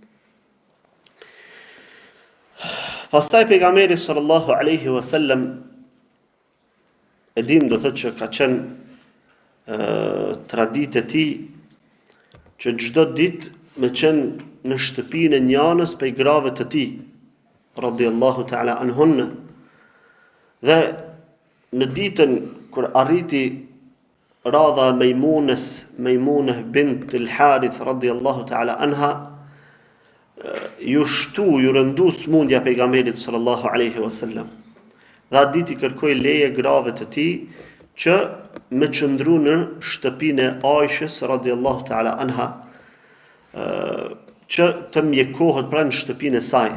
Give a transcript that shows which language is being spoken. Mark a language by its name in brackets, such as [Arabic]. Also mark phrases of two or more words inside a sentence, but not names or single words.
[Albanian] Pastaj pejgamberi [Arabic] صلى الله عليه وسلم, [Albanian] e dim do thotë që ka qenë traditë e tij që çdo ditë me qenë në shtëpinë e një anës prej grave të tij, [Arabic] رضي الله تعالى عنهن. [Albanian] Dhe në ditën kur arriti radha Mejmuneh bint al-Harith [Arabic] رضي الله تعالى عنها, [Albanian] ju rëndu smundja pejgamberit [Arabic] صلى الله عليه وسلم. [Albanian] Dhe atë ditë i kërkoi leje grave të tij që me qëndru në shtëpinë e Aishës [Arabic] رضي الله تعالى عنها, [Albanian] që të mjekohet pra në shtëpinë e saj.